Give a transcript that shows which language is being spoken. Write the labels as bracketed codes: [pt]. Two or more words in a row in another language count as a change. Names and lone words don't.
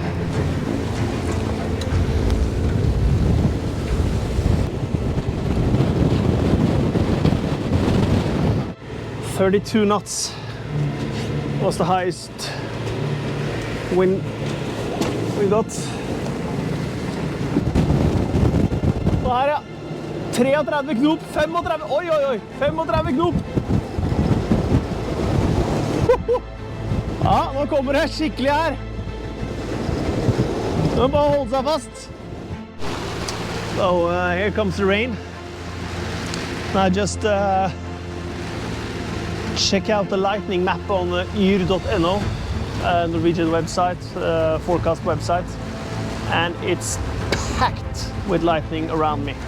[en] "32 knots was the highest wind we got. [no] Og her, ja. 33 knop, 35, oi, oi, oi, 35 knop. Ja, nå kommer det skikkelig her. Nå må bare holde seg fast. [en] So here comes the rain. I just check out the lightning map on yr.no, Norwegian website, forecast website, and it's packed with lightning around me.